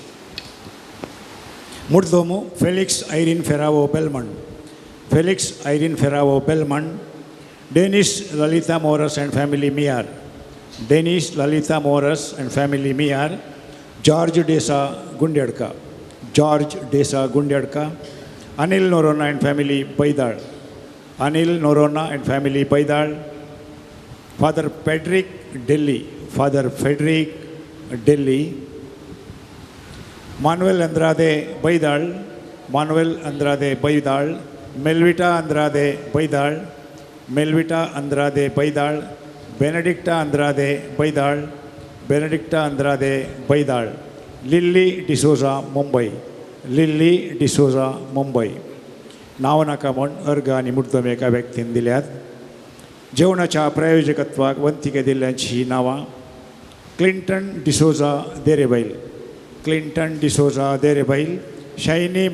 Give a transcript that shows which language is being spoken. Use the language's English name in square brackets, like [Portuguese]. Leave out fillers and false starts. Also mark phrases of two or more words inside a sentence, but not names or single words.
[Konkani] मुर्दोमो फेलिक्स आयरीन फेरावो बेलमंड, फेलिक्स आयरीन फेरावो बेलमंड, डेनिस ललिता मोरस [English] and family [Konkani] मियार, डेनिस ललिता मोरस [English] and family [Konkani] मियार, जॉर्ज डेसा गुंडेडका, जॉर्ज डेसा गुंडेडका, अनिल नोरोना [English] and family [Konkani] बैदाळ, Anil Norona [English] and family [Konkani] Baidal, Father Frederick Delhi, Father Frederick Delhi, Manuel Andrade Baidal, Manuel Andrade Baidal, Melvita Andrade Baidal, Melvita Andrade Baidal, Benedicta Andrade Baidal, Benedicta Andrade Baidal, Lily D'Souza Mumbai, Lily D'Souza Mumbai. नाव नाका म्हण अर्घ आनी मुर्तम एका व्यक्तीन दिल्यात. जेवणाच्या प्रायोजकत्वाक वंतिके दिल्ल्यांची नांवां क्लिंटन डिसोजा देरेबैल, क्लिंटन डिसोजा देरेबैल, शाइनी